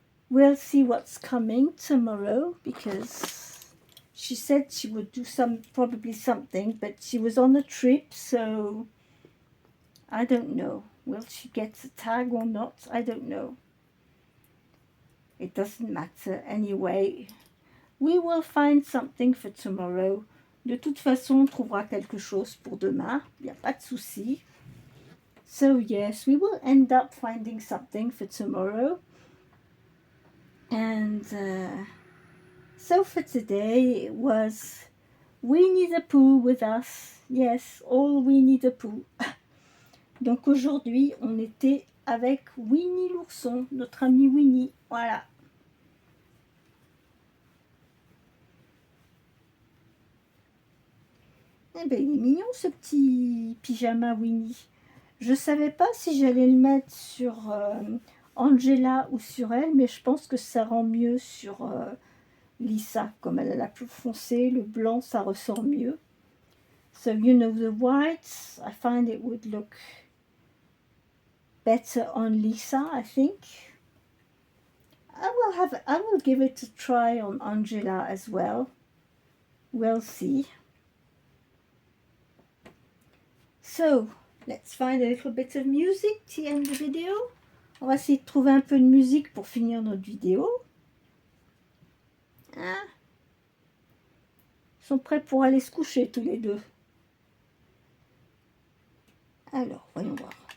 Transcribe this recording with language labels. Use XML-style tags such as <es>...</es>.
<en>We'll see what's coming tomorrow, because she said she would do probably something, but she was on a trip, so I don't know. Will she get a tag or not? I don't know. It doesn't matter anyway. We will find something for tomorrow.</en> <fr>De toute façon, on trouvera quelque chose pour demain. Il n'y a pas de souci.</fr> <en>So yes, we will end up finding something for tomorrow. And so for today, it was Winnie the Pooh with us. Yes, all Winnie the Pooh.</en> <fr>Donc aujourd'hui, on était avec Winnie l'ourson, notre ami Winnie. Voilà. Eh ben, il est mignon ce petit pyjama Winnie. Je savais pas si j'allais le mettre sur Angela ou sur elle, mais je pense que ça rend mieux sur Lisa. Comme elle a la peau foncée, le blanc, ça ressort mieux.</fr> <en>So, you know, the whites, I find it would look better on Lisa, I think. I will give it a try on Angela as well. We'll see. So, let's find a little bit of music to end the video.</en> <fr>On va essayer de trouver un peu de musique pour finir notre vidéo. Hein? Ils sont prêts pour aller se coucher tous les deux. Alors, voyons voir.</fr>